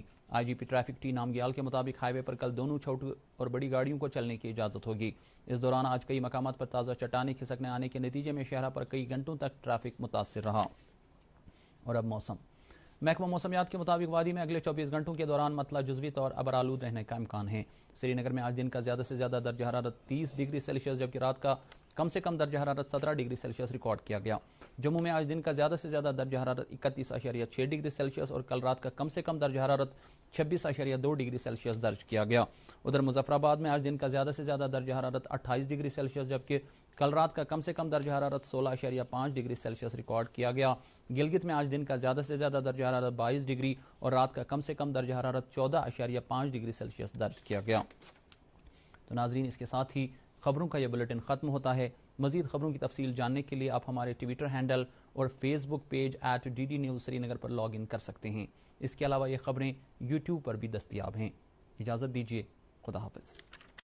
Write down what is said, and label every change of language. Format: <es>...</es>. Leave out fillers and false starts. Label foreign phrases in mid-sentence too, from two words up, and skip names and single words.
<ur>IGP ٹریفک ٹی نامگیال کے مطابق ہائی وے پر کل دونوں چھوٹی اور بڑی گاڑیوں کو چلنے کی اجازت ہوگی۔ اس دوران آج کئی مقامات پر تازہ چٹانیں کھسکنے آنے کے نتیجے میں شاہراہ پر کئی گھنٹوں تک ٹریفک متاثر رہا۔ اور اب موسم۔ محکمہ موسمیات کے مطابق وادی میں اگلے 24 گھنٹوں کے دوران مطلع جزوی طور ابرآلود رہنے کا امکان ہے۔ سری نگر میں آج دن کا زیادہ سے زیادہ درجہ حرارت 30 ڈگری سیلسیس جبکہ رات کا کم سے کم درجہ حرارت 17 ڈگری سیلسیس ریکارڈ کیا گیا۔ جموں میں آج دن کا زیادہ سے زیادہ درجہ حرارت 31.6 ڈگری سیلسیس اور کل رات کا کم سے کم درجہ حرارت 26.2 ڈگری سیلسیس درج کیا گیا۔ ادھر مظفر آباد میں آج دن کا زیادہ سے زیادہ درجہ حرارت 28 ڈگری سیلسیس جبکہ کل رات کا کم سے کم درجہ حرارت 16.5 ڈگری سیلسیس ریکارڈ کیا گیا۔ گلگت میں آج دن کا زیادہ سے زیادہ درجہ حرارت 22 ڈگری اور رات کا کم سے کم درجہ حرارت 14.5 ڈگری سیلسیس درج کیا گیا۔ تو ناظرین، اس کے ساتھ ہی خبروں کا یہ بلیٹن ختم ہوتا ہے۔ مزید خبروں کی تفصیل جاننے کے لیے آپ ہمارے</ur> <en>Twitter handle</en> <ur>اور</ur> <en>Facebook page</en> <ur>@DD News سری نگر پر</ur> <en>log in</en> <ur>کر سکتے ہیں۔ اس کے علاوہ یہ خبریں YouTube پر بھی دستیاب ہیں۔ اجازت دیجیے، خدا حافظ۔</ur>